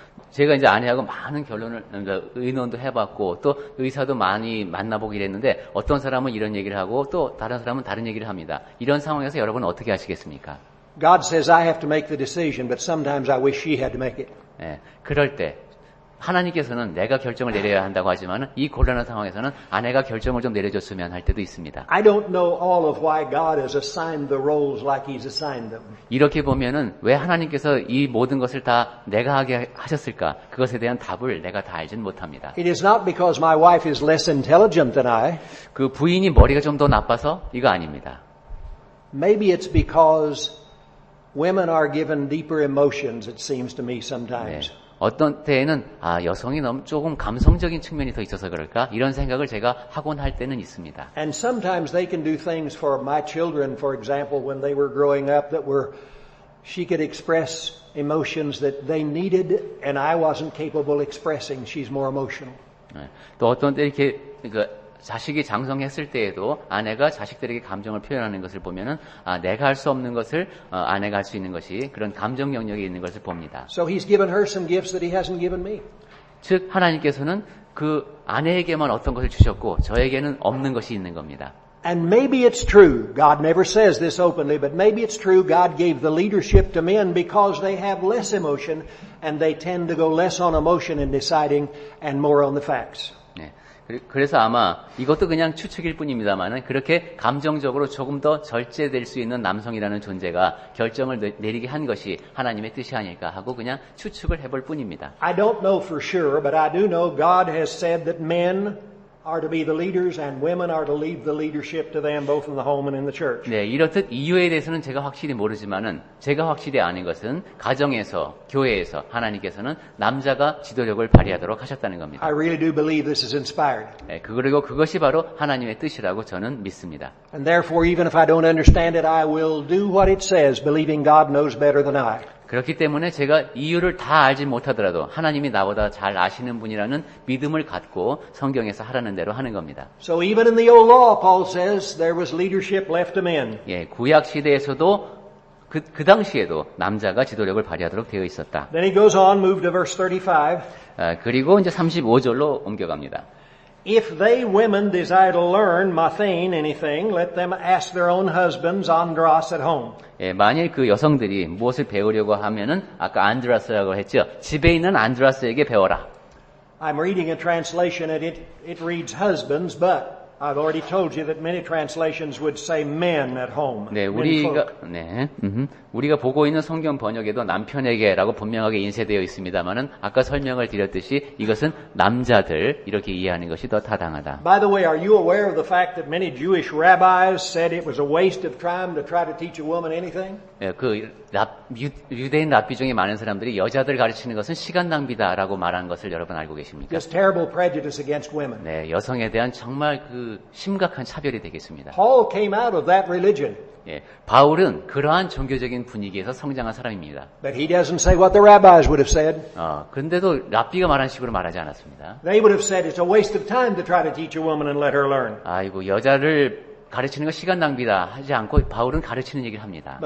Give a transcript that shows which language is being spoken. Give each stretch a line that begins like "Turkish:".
Korean: 제가 이제 아내하고 많은 결론을, 의논도 해봤고, 또 의사도 많이 만나보기로 했는데, 어떤 사람은 이런 얘기를 하고, 또 다른 사람은 다른 얘기를 합니다. 이런 상황에서 여러분은 어떻게 하시겠습니까?
English: God says I have to make the decision, but sometimes I wish she had to make it.
Korean: 예, 그럴 때, 하나님께서는 내가 결정을 내려야 한다고 하지만, 이 곤란한 상황에서는 아내가 결정을 좀 내려줬으면 할 때도 있습니다.
English: I don't know all of why God has assigned the roles like He's assigned them.
Korean: 이렇게 보면은 왜 하나님께서 이 모든 것을 다 내가 하게 하셨을까? 그것에 대한 답을 내가 다 알진 못합니다.
English: It is not because my wife is less intelligent than I.
Korean: 그 부인이 머리가 좀 더 나빠서 이거 아닙니다.
English: Maybe it's because women are given deeper emotions, it seems to me sometimes.
Korean: 어떤 때에는 여성이 너무 조금 감성적인 측면이 더 있어서 그럴까? 이런 생각을 제가 하곤 할 때는 있습니다.
English: And sometimes they can do things for my children, for example, when they were growing up that were, she could express emotions that they needed and I wasn't capable of expressing. She's more emotional.
Korean: 또 어떤 때 이렇게 자식이 장성했을 때에도 아내가 자식들에게 감정을 표현하는 것을 보면은 내가 할 수 없는 것을 아내가 할 수 있는 것이 그런 감정 영역에 있는 것을 봅니다.
English: So he's given her some gifts that he hasn't given me.
Korean: 즉 하나님께서는 그 아내에게만 어떤 것을 주셨고 저에게는 없는 것이 있는 겁니다.
English: And maybe it's true. God never says this openly, but maybe it's true God gave the leadership to men because they have less emotion and they tend to go less on emotion in deciding and more on the facts.
Korean: 그래서 아마 이것도 그냥 추측일 뿐입니다만은 그렇게 감정적으로 조금 더 절제될 수 있는 남성이라는 존재가 결정을 내리게 한 것이 하나님의 뜻이 아닐까 하고 그냥 추측을 해볼 뿐입니다.
English: I don't know for sure, but I do know God has said that men are to be the leaders and women are to leave the leadership to them both in the home and in the church.
Korean: 네, 이렇듯 이유에 대해서는 제가 확실히 모르지만은 제가 확실히 아는 것은 가정에서 교회에서 하나님께서는 남자가 지도력을 발휘하도록 하셨다는 겁니다.
English: I really do believe this is inspired.
Korean: 네, 그리고 그것이 바로 하나님의 뜻이라고 저는 믿습니다.
English: And therefore, even if I don't understand it, I will do what it says, believing God knows better than I.
Korean: 그렇기 때문에 제가 이유를 다 알지 못하더라도 하나님이 나보다 잘 아시는 분이라는 믿음을 갖고 성경에서 하라는 대로 하는 겁니다.
English: So even in the old law, Paul says, there was leadership left to men.
Korean: 예, 구약 시대에서도 그 당시에도 남자가 지도력을 발휘하도록 되어 있었다.
English: Then he goes on, move to verse 35.
Korean: 그리고 이제 35절로 옮겨갑니다.
English: If they women desire to learn mathein anything, let them ask their own husbands andros at home.
Korean: 예, 만일 그 여성들이 무엇을 배우려고 하면은 아까 안드라스라고 했죠. 집에 있는 안드라스에게 배워라.
English: I'm reading a translation and it reads husbands, but I've already told you that many translations would say men at home.
Korean: 네, 우리가 보고 있는 성경 번역에도 남편에게라고 분명하게 인쇄되어 있습니다만은 아까 설명을 드렸듯이 이것은 남자들 이렇게 이해하는 것이 더 타당하다.
English: By the way, are you aware of the fact that many Jewish rabbis said it was a waste of time to try to teach a woman anything?
Korean: 예, 유대인 랍비 중에 많은 사람들이 여자들 가르치는 것은 시간 낭비다라고 말한 것을 여러분 알고 계십니까?
English: Just terrible prejudice against women.
Korean: 네, 여성에 대한 정말 심각한 차별이 되겠습니다.
English: Paul came out of that religion.
Korean: 예, 바울은 그러한 종교적인 분위기에서 성장한 사람입니다.
English: But he doesn't say what the rabbis would have said.
Korean: 그런데도 랍비가 말한 식으로 말하지 않았습니다.
English: They would have said it's a waste of time to try to teach a woman and let her learn.
Korean: 아이고, 여자를 가르치는 거 시간 낭비다 하지 않고 바울은 가르치는 얘기를 합니다.